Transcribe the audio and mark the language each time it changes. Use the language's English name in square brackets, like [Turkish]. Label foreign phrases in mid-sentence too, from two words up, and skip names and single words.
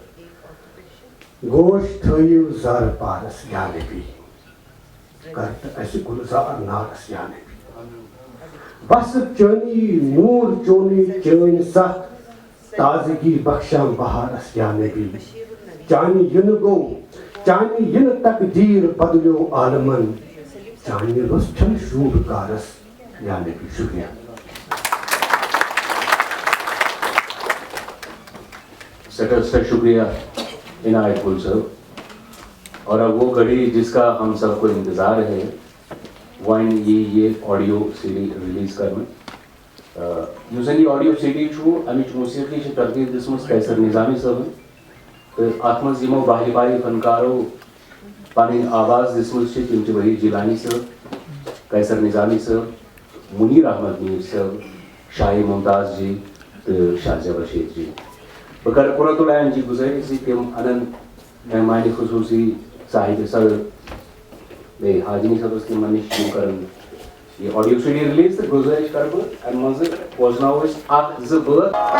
[Kashmiri] بہٕ گوش تھٲیِو زارٕ پارس یا نبی کر تہٕ اَسہِ گُلزار نارس یا نبی بس چٲنی نوٗر چونٕے چٲنۍ سَتھ تازگی بخشان بہارس یا نبی چانہِ یِنہٕ گوٚو چانہِ یِنہٕ تقدیٖر بدلیو عالمن چانہِ روٚس چھنہٕ شوٗب کارس یا نبی شُکریہ [Urdu] سر شکریہ عنایت گل صاحب اور اب وہ گھڑی جس کا ہم سب کو انتظار ہے وائن یہ [English] audio CD release [Urdu] کرنا [Kashmiri] یُس زن [Urdu] یہ [English] audio CD [Kashmiri] چھُ امِچ موسیقی چھِ ترتیٖب دِژمٕژ قیصر نظامی صٲبن تہٕ اتھ منٛز یِمو باہہِ باہہِ فنکارو پنٕنۍ آواز دِژمٕژ چھِ تِم چھِ وحید جیلانی صٲب قیصر نظامی صٲب منیر احمد میٖر صٲب شاہ ممتاز جی تہٕ شاہ زیب رشیٖد جی بہٕ کرٕ قرۃ العین جی گُزٲرِش زِ تِم انن مہمانہِ خصوٗصی صاحبِ صدر بیٚیہِ حاجنی صٲبس تِمن نِش تِم کرن یہ [English] audio CD release [Kashmiri] تہٕ گُزٲرِش کرٕ بہٕ امہِ منٛزٕ بوزناوو أسۍ اکھ زٕ بٲتھ